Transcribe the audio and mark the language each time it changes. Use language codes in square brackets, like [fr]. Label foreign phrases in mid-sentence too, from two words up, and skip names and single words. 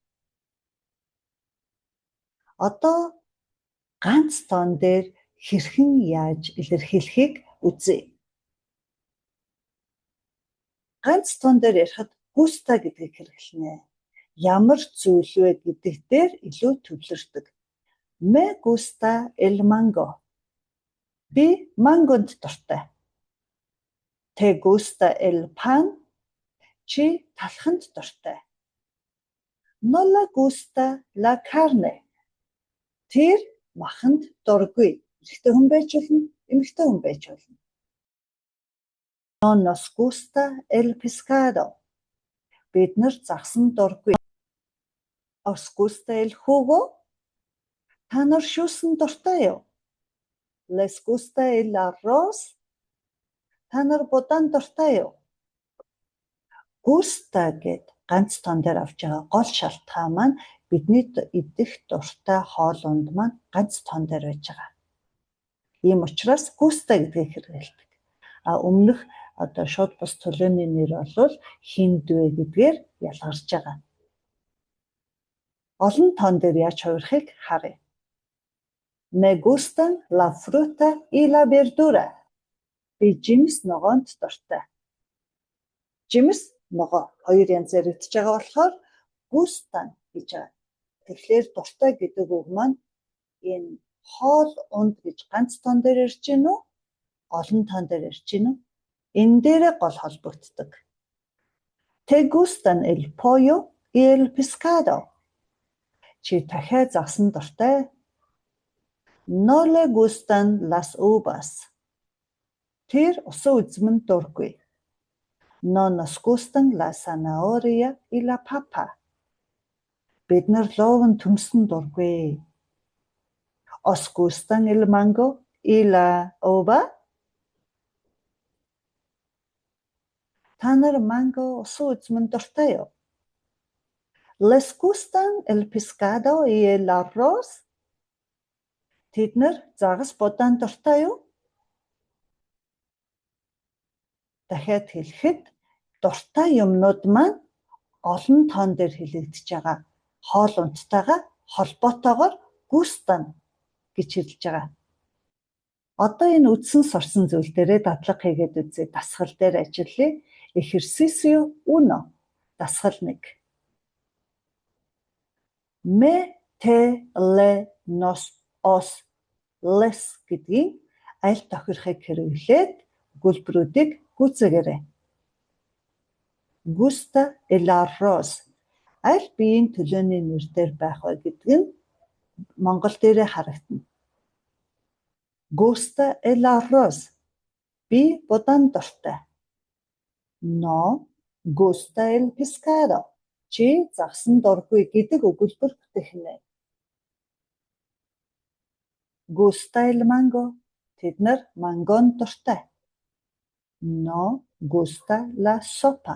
[mn] Одоо ганц тоон дээр хэрхэн яаж илэрхийлэхийг үзье. Ганц тоон дээр ярихад gusta гэдгийг хэрэглэнэ. Ямар зүйл вэ гэдэг дээр илүү төвлөрдөг. [es] Me gusta el mango. [mn] Би мангонд дуртай. [es] Te gusta el pan? [mn] Чи талханд дуртай. [es] No le gusta la carne. [mn] Тэр маханд дургүй. Эрэгтэй хүн байж болно, эмэгтэй хүн байж болно. [es] No nos gusta el pescado. [mn] Бид нар загсан дургүй. [es] Os gusta el jugo? [mn] Та нар шүүсэн дуртай юу? [es] Les gusta el arroz? [mn] Та нар будаан дуртай юу? Gusta гэд ганц тон дээр авч байгаа гол шалтгаан маань бидний идэх дуртай хоолунд маань ганц тон дээр байж байгаа. Ийм учраас gusta гэдгийг хэрэглэдэг. Өмнөх одоо шууд бус төлөөний нэр бол хиндвэ гэдгээр ялгарч байгаа. Олон тон дээр яаж хувирахыг харъя. [es] Me gustan la fruta y la verdura. [mn] Би жимс ногоонд дуртай. Жимс ногоо хоёр янзаар идэж байгаа болохоор gustan гэж байгаа. Тэгэхээр дуртай гэдэг үг маань энэ хоол унд гэж ганц тон дээр ирж гин үү? Олон тон дээр ирж гин үү? Энэ дээрээ гол холбогддог. [es] Te gustan el pollo y el pescado. [mn] Чи дахиад загсан дуртай. [es] No le gustan las uvas. [mn] Тэр усан үзмэнд дургүй. [es] No nos gustan la zanahoria y la papa. [mn] Бид нар ловын төмсөн дургүй. [es] Os gustan el mango y la uva. [mn] Та нар манго усан үзмэнд дуртай юу? [es] Les gustan el pescado y el arroz. [mn] Тэд нар загас будаан дуртай юу? Дахиад хэлэхэд дуртай юмнууд маань олон тон дээр хэлэгдэж байгаа. Хоол унттайгаа холбоотойгоор gustan гэж хэлж байгаа. Одоо энэ үдсэн сурсан зүйл дээрээ дадлага хийгээд үзье. Дасгал дээр ажиллая. [es] Ejercicio 1. [mn] Дасгал 1. [es] Me, te, le, nos, os, les [mn] гэдгийн аль тохирохыг хэрэглээд өгүүлбэрүүдийг гүйцээгээрэй. [es] Gusta el arroz. [mn] Аль биеийн төлөөний нэр дээр байх вэ гэдг нь монгол дээрээ харагдана. [es] Gusta el arroz. [mn] Би будаан дуртай. [es] No gusta el pescado. [mn] Чи загсан дургүй гэдэг өгүүлбэр бүтээгнэ. [es] Gusta el mango. [mn] Тэд нар мангон дуртай. [es] No gusta la sopa.